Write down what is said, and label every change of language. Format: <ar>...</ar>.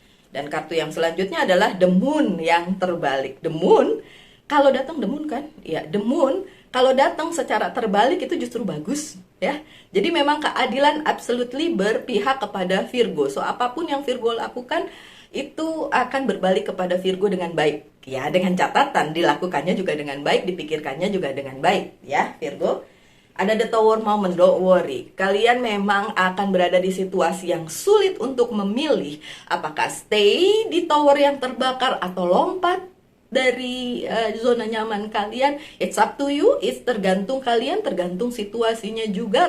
<id>Dan kartu yang selanjutnya adalah the moon yang terbalik. The moon, kalau datang the moon kan, ya the moon kalau datang secara terbalik itu justru bagus ya. Jadi memang keadilan absolutely berpihak kepada Virgo. So apapun yang Virgo lakukan itu akan berbalik kepada Virgo dengan baik. Ya, dengan catatan dilakukannya juga dengan baik, dipikirkannya juga dengan baik ya Virgo.</id> <en>Ada the tower moment, don't worry.</en> <id>Kalian memang akan berada di situasi yang sulit untuk memilih apakah stay di tower yang terbakar atau lompat dari zona nyaman kalian.</id> <en>It's up to you, it's</en> <id>tergantung kalian, tergantung situasinya juga.</id>